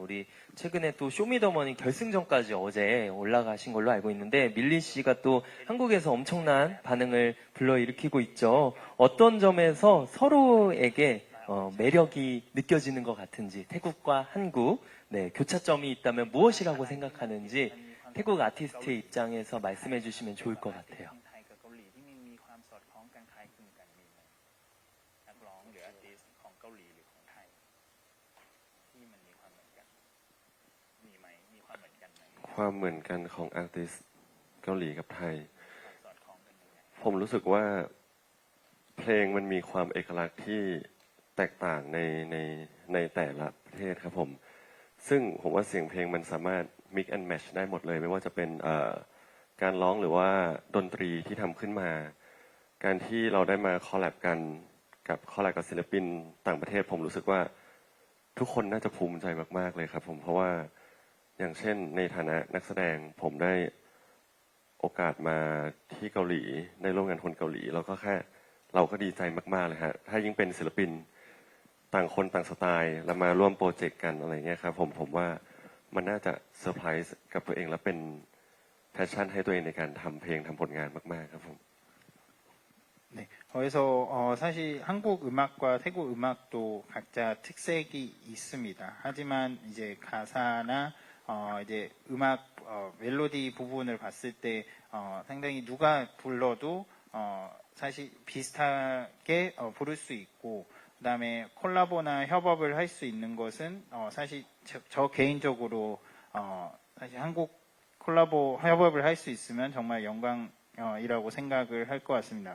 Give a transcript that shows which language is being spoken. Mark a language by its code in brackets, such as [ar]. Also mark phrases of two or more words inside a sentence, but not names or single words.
[ko] 우리 최근에 또 쇼미더머니 결승전까지 어제 올라가신 걸로 알고 있는데 밀리 씨가 또 한국에서 엄청난 반응을 불러일으키고 있죠. 어떤 점에서 서로에게 매력이 느껴지는 것 같은지 태국과 한국 네, 교차점이 있다면 무엇이라고 생각하는지 태국 아티스트의 입장에서 말씀해 주시면 좋을 것 같아요. [th] ความเหมือนกันของอาร์ติสต์เกาหลีกับไทยผมรู้สึกว่าเพลงมันมีความเอกลักษณ์ที่แตกต่างในแต่ละประเทศครับผมซึ่งผมว่าเสียงเพ ลงมันสามารถ [en] mix and match [th] ได้หมดเลยไม่ว่าจะเป็นการร้องหรือว่าดนตรีที่ทำขึ้นมาการที่เราได้มาคอลแลบ กันกับศิลปินต่างประเทศผมรู้สึกว่าทุกคนน่าจะภูมิใจมากๆเลยครับผมเพราะว่าอย่างเช่นในฐานะนักแสดงผมได้โอกาสมาที่เกาหลีได้ร่วมงานคนเกาหลีเราก็ดีใจมากๆเลยฮะถ้ายิ่งเป็นศิลปินต่างคนต่างสไตล์แล้วมาร่วมโปรเจกต์กันอะไรเงี้ยครับผมว่ามันน่าจะเซอร์ไพรส์กับตัวเองและเป็นแพชชั่นให้ตัวเองในการทำเพลงทำผลงานมากๆครับผม [ko] 네, 그래서 사실 한국 음악과 태국 음악도 각자 특색이 있습니다. 하지만 이제 가사나 이제 음악 멜로디 부분을 봤을 때 상당히 누가 불러도 사실 비슷하게 부를 수 있고 그다음에 콜라보나 협업을 할 수 있는 것은 사실 저 개인적으로 사실 한국 콜라보 협업을 할 수 있으면 정말 영광이라고 생각을 할 것 같습니다.